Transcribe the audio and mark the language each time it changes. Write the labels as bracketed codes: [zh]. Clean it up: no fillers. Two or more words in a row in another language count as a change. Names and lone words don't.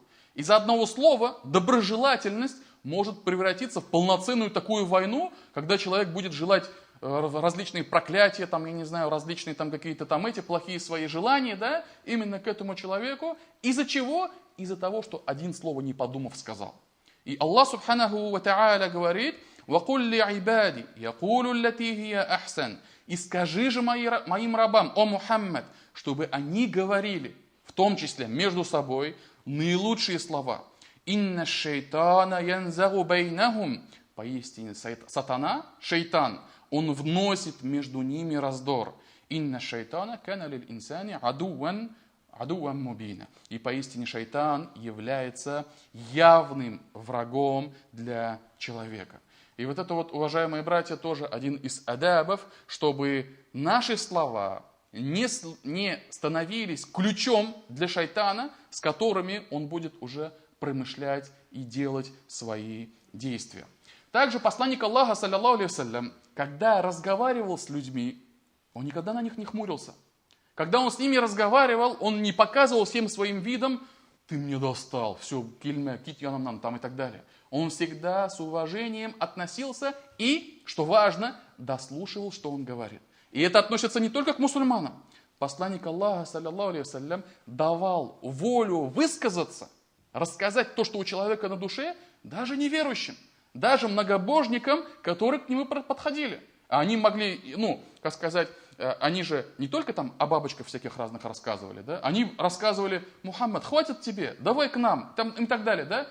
[ru] Из-за одного слова доброжелательность может превратиться в полноценную такую войну, когда человек будет желать различные проклятия, там, я не знаю, различные там какие-то там эти плохие свои желания, да, именно к этому человеку. Из-за чего? Из-за того, что один слово не подумав сказал. И Аллах [ar] سبحانه وتعالى [ru] говорит: [ar] وَقُلْ لِعِبَادِ يَقُولُ الَّتِي هِيَ أَحْسَنُ. [ru] И скажи же моим рабам, о Мухаммад, чтобы они говорили, в том числе между собой, наилучшие слова. [ar] «إن الشيطان ينزغ بينهم». [ru] Поистине сатана, шайтан, он вносит между ними раздор. [ar] «إن الشيطان كان للإنسان عدوا مبينا». [ru] И поистине шайтан является явным врагом для человека. И вот это вот, уважаемые братья, тоже один из адабов, чтобы наши слова не становились ключом для шайтана, с которыми он будет уже промышлять и делать свои действия. Также посланник Аллаха, [ar] صلى الله عليه وسلم, [ru] когда разговаривал с людьми, он никогда на них не хмурился. Когда он с ними разговаривал, он не показывал всем своим видом: ты мне достал, все, кильме, кит янам там и так далее. Он всегда с уважением относился и, что важно, дослушивал, что он говорит. И это относится не только к мусульманам. Посланник Аллаха, [ar] صلى الله عليه وسلم, [ru] давал волю высказаться, рассказать то, что у человека на душе, даже неверующим, даже многобожникам, которые к нему подходили. Они могли, как сказать, они же не только там о бабочках всяких разных рассказывали, да? Они рассказывали: Мухаммад, хватит тебе, давай к нам, там, и так далее, да?